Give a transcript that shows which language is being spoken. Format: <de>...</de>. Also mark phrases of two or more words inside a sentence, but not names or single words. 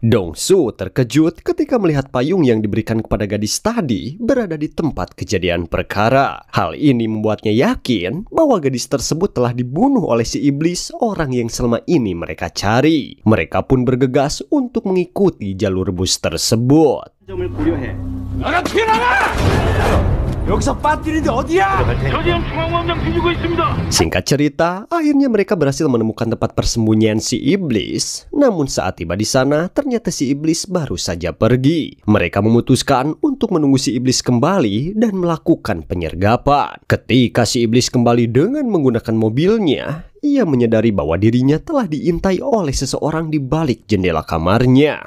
<id>Dong-su terkejut ketika melihat payung yang diberikan kepada gadis tadi berada di tempat kejadian perkara. Hal ini membuatnya yakin bahwa gadis tersebut telah dibunuh oleh si iblis, orang yang selama ini mereka cari. Mereka pun bergegas untuk mengikuti jalur bus tersebut.</id> <ko>나가 튀어나가! 여기서 빠뜨리는데 어디야? 저 지금 중앙광장 뒤지고 있습니다.</ko> <id>Singkat cerita, akhirnya mereka berhasil menemukan tempat persembunyian si iblis. Namun saat tiba di sana, ternyata si iblis baru saja pergi. Mereka memutuskan untuk menunggu si iblis kembali dan melakukan penyergapan. Ketika si iblis kembali dengan menggunakan mobilnya, ia menyadari bahwa dirinya telah diintai oleh seseorang di balik jendela kamarnya.</id>